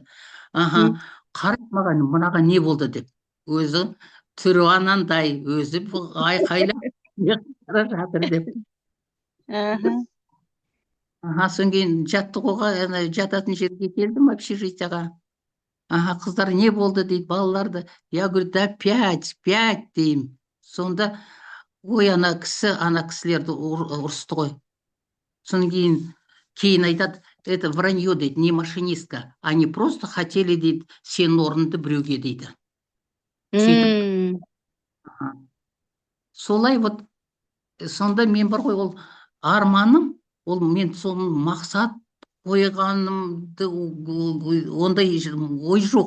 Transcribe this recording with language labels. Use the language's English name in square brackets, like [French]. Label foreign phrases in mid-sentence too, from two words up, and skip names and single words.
[Kazakh] Қарап маған, мынаға не болды деп. Өзі түрі анандай, өзі айқайлап бара жатыр деп. Содан кейін жаттығуға, жататын жерге келдім, общежитияға. Қыздар не болды дейді, балаларды. [Russian] Я говорю, [Kazakh] да 5 деймін. Сонда, ой, ана кісілерді ұрысты ғой. Содан кейін айтады, [Russian] это вранье дейді, не машинистка. Они просто хотели [Kazakh] дейді, сенің орныңды біреуге дейді. Солай вот, сонда мен бар ғой, ол арманым, ол мен соның мақсат қойғанымды ондай ой жоқ.